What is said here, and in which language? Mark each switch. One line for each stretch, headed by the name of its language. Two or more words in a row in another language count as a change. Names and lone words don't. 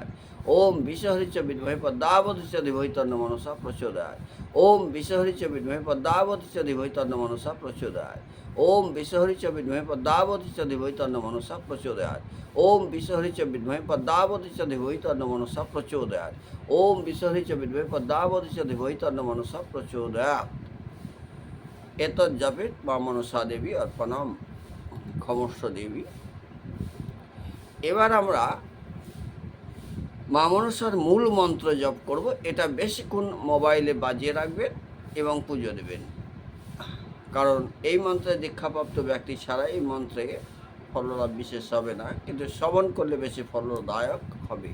Sanskrit: ওম বিশ্বহরি চ বিদ্মহে পদ্মাবতী চ ধীমহি তন্ন মনসা প্রচোদয়াৎ। ওম বিশ্বহরি চ বিদ্মহে পদ্মাবতী চ ধীমহি তন্ন মনসা প্রচোদয়াৎ। ওম বিশ্বহরি চ বিদ্মহে পদ্মাবতী চ ধীমহি তন্ন মনসা প্রচোদয়াৎ। ওম বিশ্বহরি চ বিদ্মহে পদ্মাবতী চ ধীমহি তন্ন মনসা প্রচোদয়াৎ। ওম বিশ্বহরি চ বিদ্মহে পদ্মাবতী চ ধীমহি তন্ন মনসা প্রচোদয়াৎ। এতৎ জপেত মা মনসা দেবী অর্পণম ক্ষমস্ব দেবী।
Bangla: এবার আমরা মা মনসার মূল মন্ত্র জপ করব। এটা বেশিক্ষণ মোবাইলে বাজিয়ে রাখবেন এবং পুজো দেবেন, কারণ এই মন্ত্রে দীক্ষাপ্রাপ্ত ব্যক্তি ছাড়া এই মন্ত্রে ফললাভ বিশেষ হবে না, কিন্তু শ্রবণ করলে বেশি ফলদায়ক হবে।